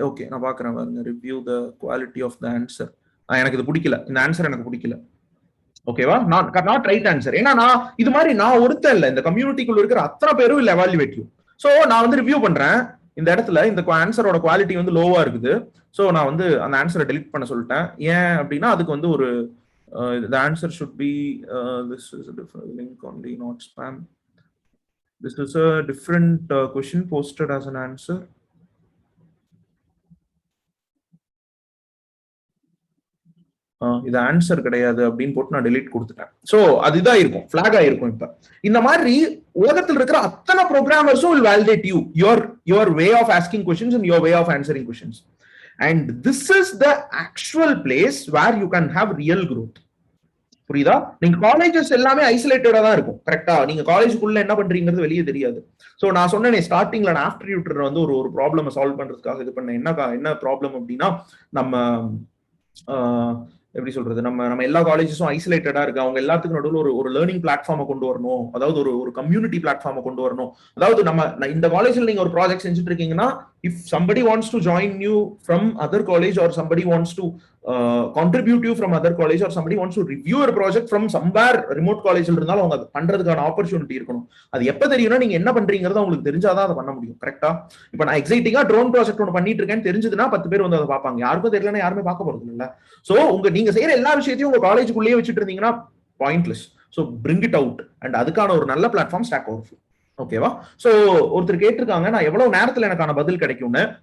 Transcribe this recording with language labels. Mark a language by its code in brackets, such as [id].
[ta] Okay, நான் பாக்குறேன் பாருங்க, [en] Review the quality of the answer. [ta] எனக்கு இது பிடிக்கல, இந்த ஆன்சர் எனக்கு பிடிக்கல. ஓகேவா, [en] Not right answer. [ta] ஏன்னா நான் இது மாதிரி நான் ஒருத்தன் இல்ல, இந்த கம்யூனிட்டிக்குள்ள இருக்கிற அத்தனை பேரும் இல்ல [en] Evaluate you. [ta] சோ நான் வந்து ரிவ்யூ பண்றேன், இந்த இடத்துல இந்த ஆன்சரோட குவாலிட்டி வந்து லோவா இருக்குது. ஸோ நான் வந்து அந்த ஆன்சரை டெலிட் பண்ண சொல்லிட்டேன். ஏன் அப்படின்னா அதுக்கு வந்து ஒரு [en] the answer should be this is a different link only, not spam. This is a different question posted as an answer. [ta] இது ஆன்சர் கிடையாது அப்படின்னு போட்டு நான் டெலிட் கொடுத்துட்டேன். ஸோ அதுதான் இருக்கும், ஃபிளாக் ஆயிருக்கும். இப்ப இந்த மாதிரி உலகத்தில் இருக்கிற அத்தனை ப்ரோக்ராமர்ஸும் [en] will validate you, your way of asking questions and your way of answering questions. And this is the actual place where you can have real growth. [ta] புரியுதா? நீங்க காலேஜஸ் எல்லாமே ஐசோலேட்டடா தான் இருக்கும். கரெக்டா? நீங்க காலேஜுக்குள்ள என்ன பண்றீங்கிறது வெளியே தெரியாது. சோ நான் சொன்னேனே ஸ்டார்டிங்ல நான் ஆஃப்டர் யூட்டர் வந்து ஒரு ப்ராப்ளம் சால்வ் பண்றதுக்காக இது பண்ணேன். என்ன ப்ராப்ளம் அப்படின்னா, நம்ம எப்படி சொல்றது, நம்ம எல்லா காலேஜஸும் ஐசோலேட்டடா இருக்கு. அவங்க எல்லாத்துக்கும் நடுவில் ஒரு லேர்னிங் பிளாட்ஃபார்மை கொண்டு வரணும், அதாவது ஒரு கம்யூனிட்டி பிளாட்ஃபார்மை கொண்டு வரணும். அதாவது நம்ம இந்த காலேஜ்ல நீங்க ஒரு ப்ராஜெக்ட் செஞ்சுட்டு இருக்கீங்கன்னா, [en] if somebody wants to join you from other college or somebody wants to contribute you from other college or somebody wants to review a project from somewhere remote college [ta] இருந்தாலும் அவங்க பண்றதுக்கான ஆப்பர்ச்சுனிட்டி இருக்கணும். அது எப்ப தெரியும்னா நீங்க என்ன பண்றீங்கிறது உங்களுக்கு தெரிஞ்சாதான் அதை பண்ண முடியும். கரெக்டா? இப்ப நான் எக்ஸைட்டிங்கா ட்ரோன் ப்ராஜெக்ட் ஒன்று பண்ணிட்டு இருக்கேன்னு தெரிஞ்சதுன்னா 10 பேர் வந்து அதை பார்ப்பாங்க. யாருக்கும் தெரியலன்னா யாருமே பார்க்க போறது இல்ல. சோ நீங்க செய்யற எல்லா விஷயத்தையும் உங்க காலேஜுக்குள்ளேயே வச்சுட்டு இருந்தீங்கன்னா pointless. So [en] Bring it out. [ta] And அதுக்கான ஒரு நல்ல பிளாட்ஃபார்ம் ஸ்டாக் ஓவர்ஃப்ளோ. ஓகேவா? சோ ஒருத்தர் கேட்டிருக்காங்க, நான் எவ்வளவு நேரத்துல எனக்கான பதில் கிடைக்கும்னு.